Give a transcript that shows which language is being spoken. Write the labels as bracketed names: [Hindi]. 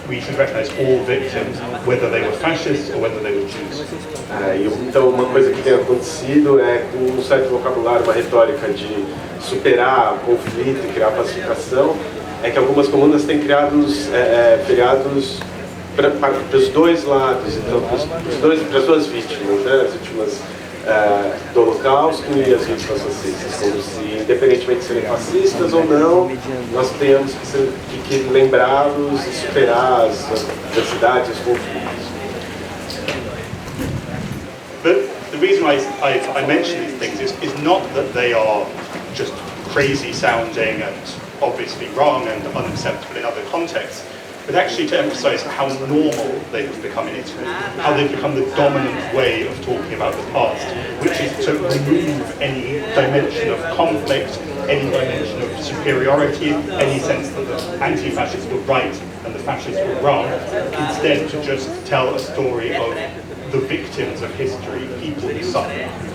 [English] We should recognize all victims, whether they were fascists or whether they were Jews. [Portuguese] Então, uma coisa que tem acontecido é com um certo vocabulário, uma retórica de superar conflito e criar pacificação, é que algumas comunas têm criado feriados para os dois lados, então para as duas vítimas, as vítimas do Holocausto e as vítimas fascistas, como se, independentemente de serem fascistas ou não, nós tenhamos que lembrá-los e superar as adversidades e os conflitos. [English] But the reason I mention these things is not that they are just crazy sounding and obviously wrong and unacceptable in other contexts. but actually to emphasize how normal they have become in Italy, how they've become the dominant way of talking about the past, which is to remove any dimension of conflict, any dimension of superiority, any sense that the anti-fascists were right and the fascists were wrong, instead to just tell a story of the victims of history, people who suffer.